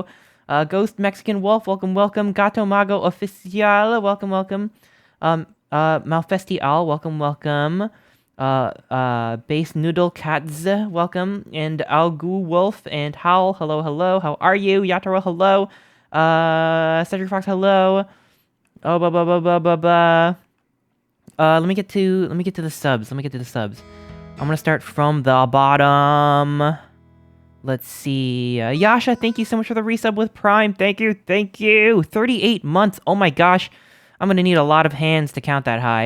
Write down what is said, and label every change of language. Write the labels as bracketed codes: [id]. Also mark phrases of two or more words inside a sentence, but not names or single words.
[en] Ghost Mexican Wolf, welcome, welcome. Gato Mago Oficial, welcome, welcome. Malfestial, welcome, welcome. Base Noodle Cats, welcome. And Algu Wolf and Howl, hello, hello. How are you? Yataro, hello. Cedric Fox, hello. Oh, ba ba ba ba ba ba. Let me get to the subs. I'm gonna start from the bottom. Let's see. Yasha, thank you so much for the resub with Prime. Thank you, thank you. 38 months. Oh my gosh. I'm gonna need a lot of hands to count that high.